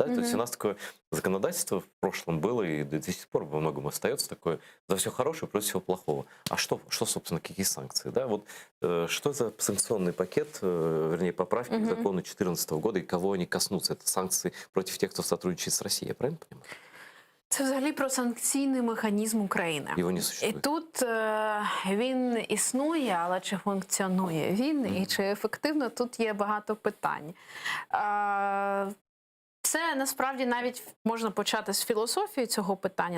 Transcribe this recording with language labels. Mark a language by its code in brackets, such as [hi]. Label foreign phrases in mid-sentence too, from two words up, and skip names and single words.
[ru] То есть у нас такое законодательство в прошлом было, и до сих пор во многом остается такое: за все хорошее против всего плохого. А что собственно, какие санкции? Да? Вот, что за санкционный пакет, вернее, поправки к закону 2014 года, и кого они коснутся? Это санкции против тех, кто сотрудничает с Россией, я правильно понимаю? [uk] Це взагалі про санкційний механізм України. Його не І [ru] существує. [uk] тут він існує, але чи функціонує він, і чи ефективно, тут є багато питань. Це насправді навіть можна почати з філософії цього питання.